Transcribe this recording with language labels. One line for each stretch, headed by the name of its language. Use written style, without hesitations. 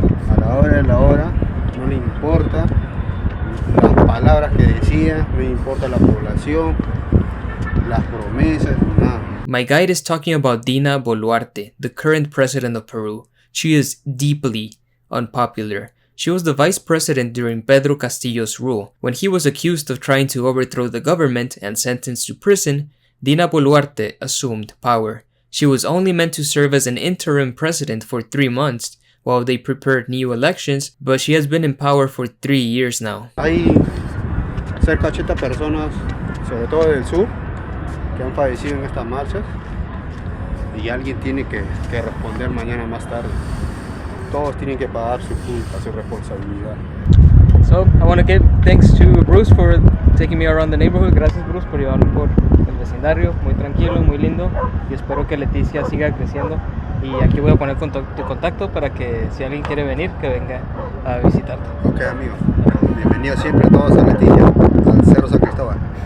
Spanish: A la hora de la hora no le importa las palabras que decía, no le importa la población, las promesas, nada.
English: My guide is talking about Dina Boluarte, the current president of Peru. She is deeply unpopular. She was the vice president during Pedro Castillo's rule. When he was accused of trying to overthrow the government and sentenced to prison, Dina Boluarte assumed power. She was only meant to serve as an interim president for 3 months while they prepared new elections, but she has been in power for 3 years now.
Spanish: Hay cerca de 80 personas, sobre todo del sur, que han fallecido en estas marchas, y alguien tiene que responder mañana más tarde. Todos tienen que pagar su culpa, su responsabilidad.
English: So, I want to give thanks to Bruce for taking me around the neighborhood.
Spanish: Gracias, Bruce, por llevarme por el vecindario. Muy tranquilo, muy lindo. Y espero que Leticia siga creciendo. Y aquí voy a poner tu contacto para que si alguien quiere venir, que venga a visitarte. Ok, amigo. Bienvenidos siempre todos a Leticia, al Cerro San Cristobal.